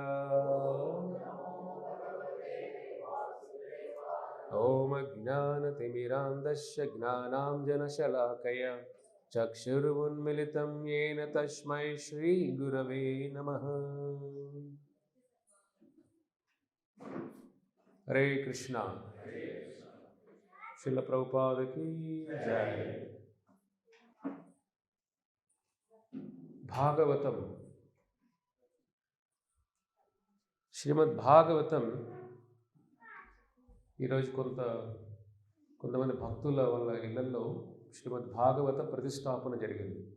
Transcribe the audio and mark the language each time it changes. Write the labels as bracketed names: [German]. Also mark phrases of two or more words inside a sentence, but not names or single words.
[Sanskrit] ॐ अज्ञानतिमिरान्धस्य ज्ञानाञ्जनशलाकया चक्षुरुन्मिलितं येन तस्मै श्रीगुरवे नमः। हरे कृष्णा। [Hindi] श्रील प्रभुपाद की जय। [Telugu] భాగవతం, శ్రీమద్ భాగవతం ఈరోజు కొంతమంది భక్తుల వల్ల ఇళ్లలో శ్రీమద్ భాగవత ప్రతిష్టాపన జరిగింది.